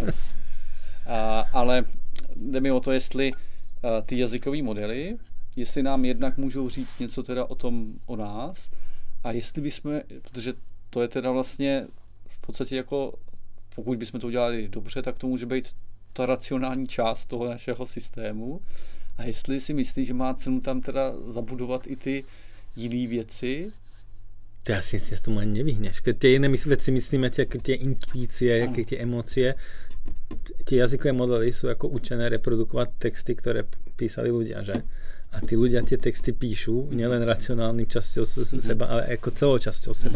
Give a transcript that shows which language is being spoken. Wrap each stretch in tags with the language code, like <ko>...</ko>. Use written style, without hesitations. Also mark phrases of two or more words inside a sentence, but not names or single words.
<cs>Ale jde mi o to, jestli ty jazykové modely, jestli nám jednak můžou říct něco teda o nás a jestli bychom, protože to je teda vlastně v podstatě jako, pokud bychom to udělali dobře, tak to může být ta racionální část toho našeho systému a jestli si myslíš, že má cenu tam teda zabudovat i ty jiné věci.</cs> <sk>To asi si s tomu ani nevyhneš. Keď tie iné veci myslíme, tie intuície, tie emócie, tie jazykové modely sú ako učené reprodukovať texty, ktoré písali ľudia, že? A tí ľudia tie texty píšu nielen racionálnym časťou seba, ale ako celou časťou seba.</sk>